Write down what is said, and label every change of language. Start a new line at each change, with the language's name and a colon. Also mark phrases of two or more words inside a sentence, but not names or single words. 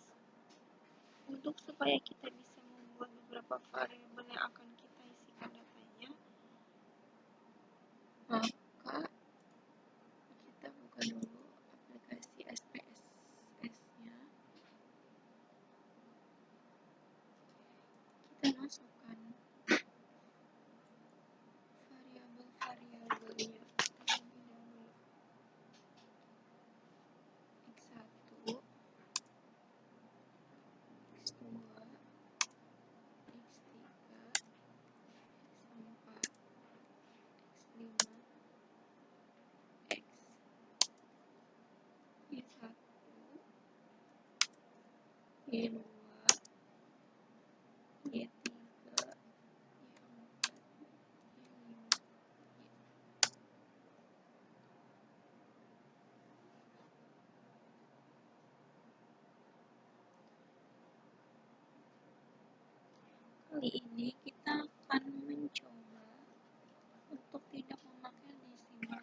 Indonesian: Untuk supaya kita bisa membuat beberapa variabel yang akan kita isikan datanya, maka kita buka dulu aplikasi SPSS-nya. Kita masukkan variabel-variabelnya terlebih dahulu. X1, X2, X3, X4, X5, X, Y1, Y2, Y3, Y4, Y5, Kali ini kita akan mencoba untuk tidak memakai desimal.